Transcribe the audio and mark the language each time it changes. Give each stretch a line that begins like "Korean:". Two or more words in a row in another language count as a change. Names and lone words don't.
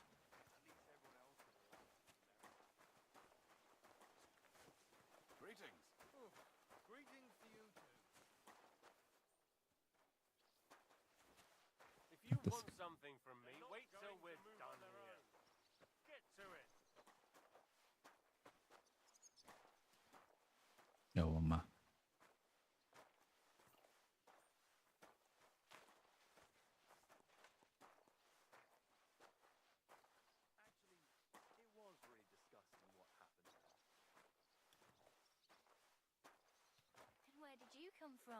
English: Greetings. Greetings to you too. If you want something from me, wait till we're done here. Get to it.
Hungarian: Jó van már.
English: It was really disgusting what happened there. And where did you come from?